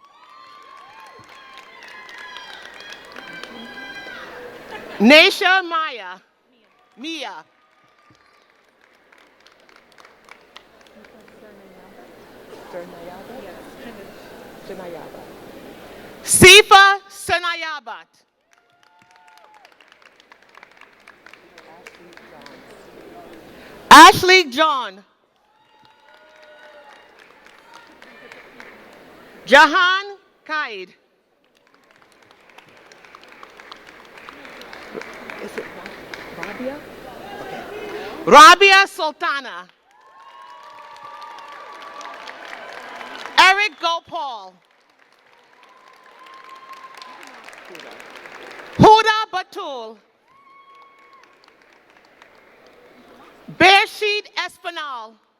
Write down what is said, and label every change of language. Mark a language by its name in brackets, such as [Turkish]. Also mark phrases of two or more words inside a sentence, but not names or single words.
[English] Naisha Maya. Mia. Sifa Sanayabat. Ashley John. Jahan Kaid. Is it Rabia? Okay. Rabia Sultana. Eric Gopal. Huda Batul. Bershid Espinal.